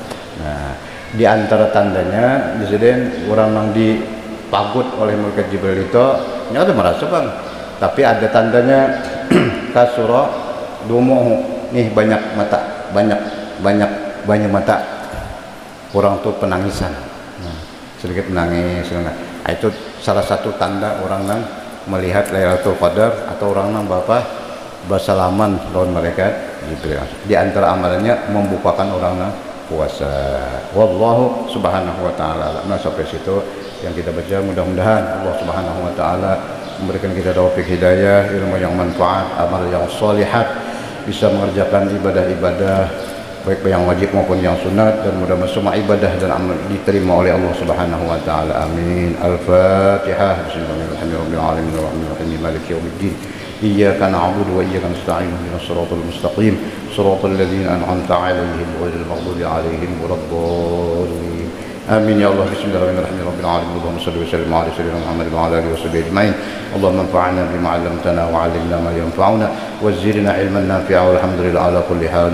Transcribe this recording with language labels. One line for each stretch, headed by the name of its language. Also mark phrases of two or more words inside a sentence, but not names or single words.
Indonesian: Nah, di antara tandanya disini orang yang dipagut oleh malaikat Jibril itu nggak ada merasa bang, tapi ada tandanya
Arabic: كثرت دموعه,
Indonesian: nih banyak mata orang tuh penangisan. Nah, sedikit menangis. Nah, itu salah satu tanda orang yang melihat Lailatul Qadar atau orang yang bersalaman lawan malaikat Jibril. Di antara amalannya membukakan orang yang puasa.
Arabic: والله سبحانه وتعالى.
Indonesian: Nah, sampai situ yang kita baca, mudah-mudahan
Arabic: الله سبحانه وتعالى
Indonesian: memberikan kita taufik hidayah, ilmu yang manfaat, amal yang sholihat, bisa mengerjakan ibadah-ibadah baik yang wajib maupun yang sunat, dan mudah-mudahan semua ibadah dan amal diterima oleh
Arabic: الله سبحانه وتعالى. آمين. الفاتحة. بسم الله الرحمن الرحيم. بسم الله الرحمن الرحيم. مالك يوم الدين. إياك نعبد وإياك نستعين. اهدنا الصراط المستقيم. صراط الذين أنعمت عليهم غير المغضوب عليهم ولا الضالين. آمين يا الله. بسم الله الرحمن الرحيم. رب العالمين. اللهم صل وسلم على سيدنا محمد وعلى آله وصحبه أجمعين. اللهم انفعنا بما علمتنا وعلمنا ما ينفعنا وزدنا علما نافعا والحمد لله على كل حال.